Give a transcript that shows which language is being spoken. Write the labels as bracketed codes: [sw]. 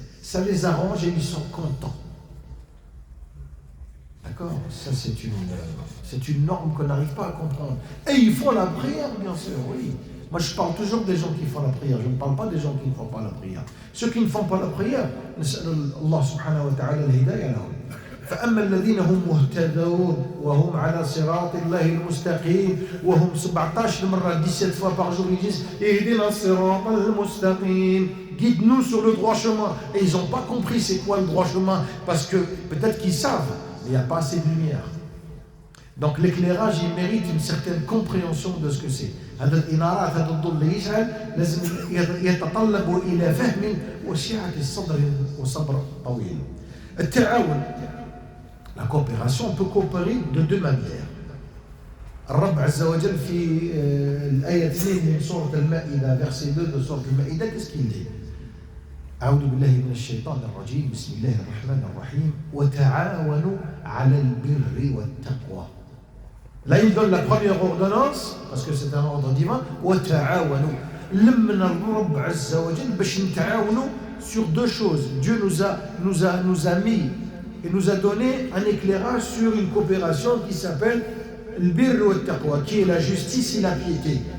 [fr] Ça les arrange et ils sont contents. D'accord? Ça, c'est une norme qu'on n'arrive pas à comprendre. Et ils font la prière, bien sûr, oui. Moi, je parle toujours des gens qui font la prière. Je ne parle pas des gens qui ne font pas la prière. Ceux qui ne font pas la prière, [ar] Allah subhanahu wa ta'ala al-hidayah lahum. فأما الذين هم مهتدون وهم على صراط الله المستقيم وهم 17 مرة [fr] 17 fois par jour ils disent [ar] اهدنا الصراط المستقيم, [fr] guide-nous sur le droit chemin. Et ils n'ont pas compris c'est quoi le droit chemin parce que peut-être qu'ils savent mais il n'y a pas assez de lumière. Donc l'éclairage il mérite une certaine compréhension de ce que c'est. [ar] هذا الإنارات هذا الضوء اللي يشعل لازم يتطلب إلى فهم وسعة الصدر وصبر طويل. [fr] التعاون, la coopération, on peut coopérer de deux manières. [ar] الرب عز وجل في الآية 2 من سورة المائدة [fr] verset 2 de [ar] سورة المائدة, [fr] qu'est-ce qu'il dit? [ar] أعوذ بالله من الشيطان الرجيم بسم الله الرحمن الرحيم وتعاونوا على البر والتقوى. [fr] Là, il donne la première ordonnance, parce que c'est un ordre divin. [ar] وَتَعَاوَنُوا. لمنا الرب عز وجل باش نتعاونوا [fr] sur deux choses. Dieu nous a mis et nous a donné un éclairage sur une coopération qui s'appelle le birr wa taqwa, qui est la justice et la piété.